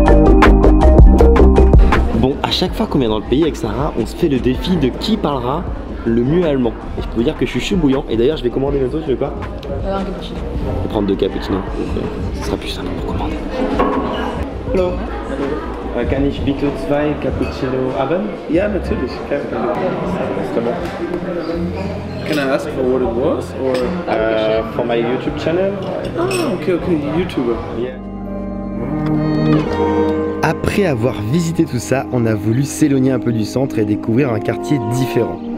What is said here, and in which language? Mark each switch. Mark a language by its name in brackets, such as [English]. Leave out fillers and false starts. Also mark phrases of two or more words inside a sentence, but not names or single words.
[French] Bon, à chaque fois qu'on vient dans le pays avec Sarah, on se fait le défi de qui parlera le mieux allemand. Et je peux vous dire que je suis chaud bouillant. Et d'ailleurs, je vais commander bientôt, tu veux quoi? Un cappuccino. Je vais prendre 2 cappuccinos. Donc, ce sera plus simple pour commander. Hello. [German] Kann ich bitte 2 Cappuccino haben? Ja, natürlich. [English] Can I ask for what it was? Or? For my YouTube channel. Oh, okay, YouTuber. Yeah. [French] Après avoir visité tout ça, on a voulu s'éloigner un peu du centre et découvrir un quartier différent.